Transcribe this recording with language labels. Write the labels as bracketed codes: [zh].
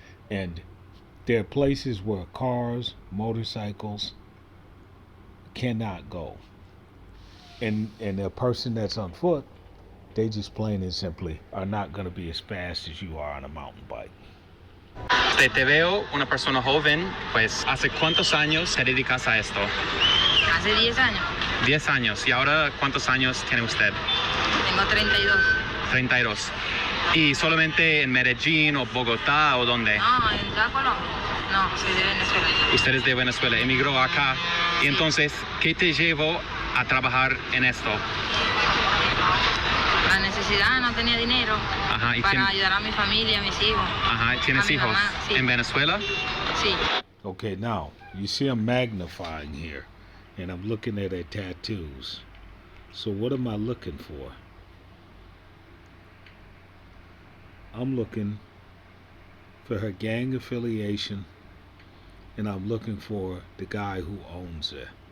[en] And there are places where cars, motorcycles cannot go. And a person that's on foot, they just plain and simply are not going to be as fast as you are on a mountain bike. [es] Te veo una persona joven, pues, ¿hace cuántos años te dedicas a esto? Hace 10 años. 10 años. ¿Y ahora cuántos años tiene usted? Tengo 32. 32. ¿Y solamente en Medellín o Bogotá o dónde? No, en toda Colombia. No, soy de Venezuela. Usted es de Venezuela, emigró acá. Y entonces, ¿qué te llevó a trabajar en esto? La necesidad, no tenía dinero. Ajá, ¿y para ayudar a mi familia, a mis hijos. Ajá, ¿tienes hijos mamá, sí. en Venezuela? Sí. [en] Okay, now you see I'm magnifying here, and I'm looking at her tattoos. So what am I looking for? I'm looking for her gang affiliation, and I'm looking for the guy who owns her.